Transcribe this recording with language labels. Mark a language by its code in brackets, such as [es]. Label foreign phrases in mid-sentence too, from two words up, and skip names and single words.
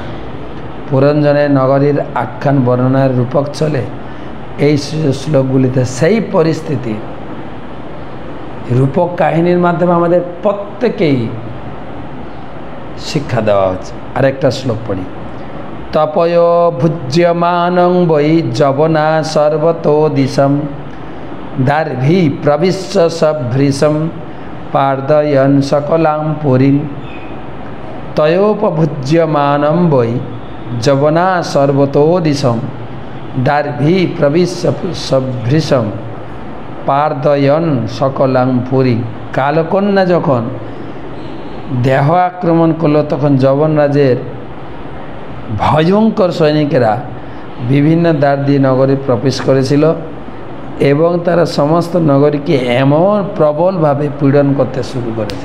[bn] পুরঞ্জনের নগরীর আখ্যান বর্ণনার রূপক চলে এই শ্লোকগুলিতে সেই পরিস্থিতি রূপক কাহিনীর মাধ্যমে আমাদের প্রত্যেকেই শিক্ষা দেওয়া হচ্ছে। আরেকটা শ্লোক পড়ি। [sa] তপয় ভুজ্যমানং বৈ যবনা সর্বতো দিশম দার্ভি প্রবিশ্য সভৃশম পার্দয়ন সকলাং পুরীম। তয়োপভুজ্যমানং বৈ যবনা সর্বতো দিশম দার্ভি প্রবিশ্য সভৃশম পার্দয়ন সকলাং পুরী। [bn] কালকন্যা যখন দেহ আক্রমণ করলো তখন যবনরাজের ভয়ঙ্কর সৈনিকেরা বিভিন্ন দ্বার দিয়ে নগরে প্রবেশ করেছিল এবং তারা সমস্ত নগরীকে এমন প্রবলভাবে পীড়ন করতে শুরু করেছে।